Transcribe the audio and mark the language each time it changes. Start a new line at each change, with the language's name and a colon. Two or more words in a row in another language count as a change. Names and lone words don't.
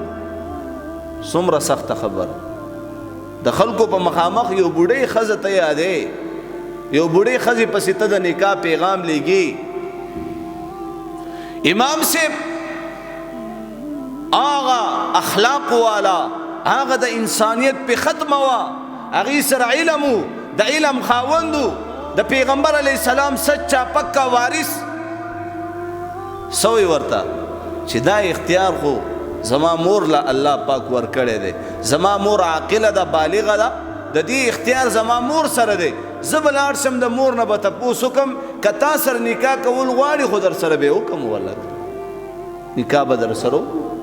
Pashto: څومره سخته خبره د خلکو په مخامخ یو بوډۍ ښځه ته یادې، یو بوډۍ ښځې پسې ته د نکاح پیغام لیږي. امام صاحب آغا اخلاق والا، هغه د انسانیت په ختمه وا، هغې سره علم و، د علم خاوند و، د پیغمبر
Arabic: علیه السلام
Urdu: سچا پکا
Pashto: وارث. سوی ورته چې دا اختیار خو زما مور له الله پاک ورکړی دی، زما مور عاقله ده، بالغه ده، د دې اختیار زما مور سره دی. زه به لاړ شم د مور نه به تپوس وکړم، که تا سره نکاح کول غواړي خو در سره به وکړم، والله نکاح به در سره وکړو.